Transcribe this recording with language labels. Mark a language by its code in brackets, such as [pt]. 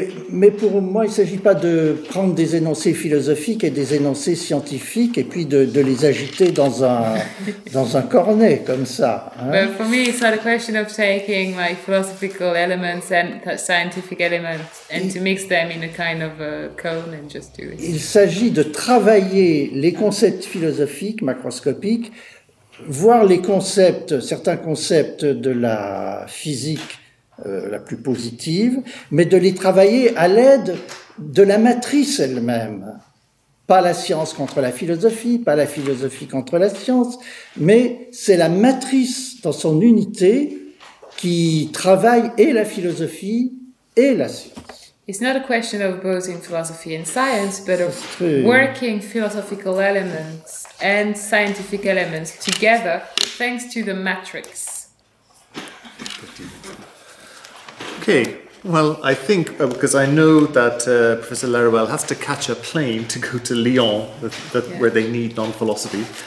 [fr] Mais pour moi, il ne s'agit pas de prendre des énoncés philosophiques et des énoncés scientifiques et puis de les agiter dans un cornet comme ça. Hein. [en] But for me, it's not a question of taking like philosophical elements and scientific elements and to mix them in a kind of a cone and just do it. [fr] Il s'agit de travailler les concepts philosophiques macroscopiques, voir les concepts, certains concepts de la physique la plus positive, mais de les travailler à l'aide de la matrice elle-même. Pas la science contre la philosophie, pas la philosophie contre la science, mais c'est la matrice dans son unité qui travaille et la philosophie et la science. [en] It's not a question of opposing philosophy and science, but of working philosophical elements and scientific elements together, thanks to the matrix. Okay, well, I think, because I know that Professor Laruelle has to catch a plane to go to Lyon, where they need non-philosophy.